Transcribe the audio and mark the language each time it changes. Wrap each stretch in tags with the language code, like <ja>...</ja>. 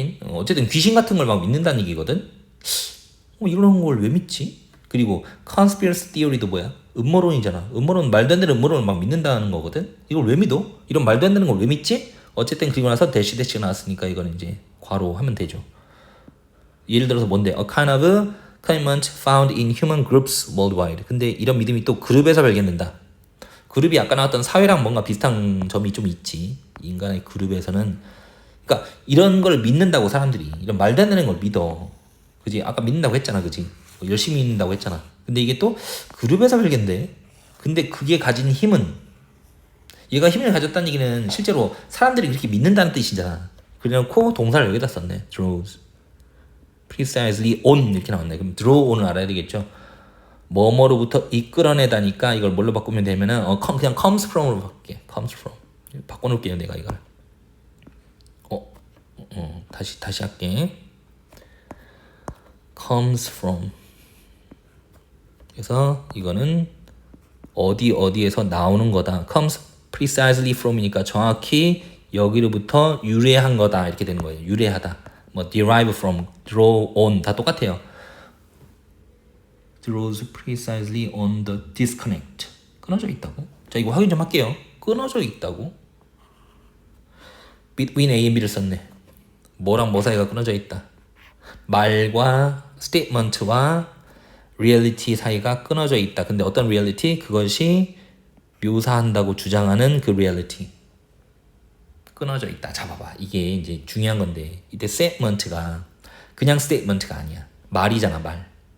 <ko>어쨌든 귀신 같은 걸 막 믿는다는 얘기거든. 이런 걸 왜 믿지? 그리고 conspiracy theory도 뭐야? 음모론이잖아. 음모론 말도 안 되는 음모론을 막 믿는다는 거거든. 이걸 왜 믿어? 이런 말도 안 되는 걸 왜 믿지? 어쨌든 그리고 나서 대시가 나왔으니까 이거는 이제 괄호 하면 되죠. 예를 들어서 뭔데?</ko> <en>A kind of commitment found in human groups worldwide.</en> <ko>근데 이런 믿음이 또 그룹에서 발견된다. 그룹이 아까 나왔던 사회랑 뭔가 비슷한 점이 좀 있지. 인간의 그룹에서는. 그러니까 이런 걸 믿는다고 사람들이. 이런 말도 안 되는 걸 믿어. 그지? 아까 믿는다고 했잖아. 그지? 열심히 믿는다고 했잖아. 근데 이게 또 그룹에서 발견돼. 근데 그게 가진 힘은 얘가 힘을 가졌다는 얘기는 실제로 사람들이 그렇게 믿는다는 뜻이잖아. 그래놓고 동사를 여기다 썼네. draws. precisely on 이렇게 나왔네. 그럼 draw on을 알아야 되겠죠. 뭐뭐로부터 이끌어내다니까 이걸 뭘로 바꾸면 되면은 그냥 comes from으로 바꿀게. comes from. 바꿔놓을게요. 내가 이걸. 다시 할게.</ko> <en>comes from.</en> <ko>그래서 이거는 어디에서 나오는 거다. comes precisely from이니까 정확히 여기로부터 유래한 거다 이렇게 되는 거예요. 유래하다.</ko> <en>뭐 derive from, draw on 다 똑같아요. draws precisely on the disconnect.</en> <ko>끊어져 있다고? 자, 이거 확인 좀 할게요. 끊어져 있다고? between A and B를 썼네. 뭐랑 뭐 사이가 끊어져 있다. 말과 statement와 reality 사이가 끊어져 있다. 근데 어떤 reality? 그것이 묘사한다고 주장하는 그 reality. 끊어져 있다. 자, 봐봐. 이게 이제 중요한 건데 이때 statement가 그냥 statement가 아니야. 말이잖아, 말.</ko>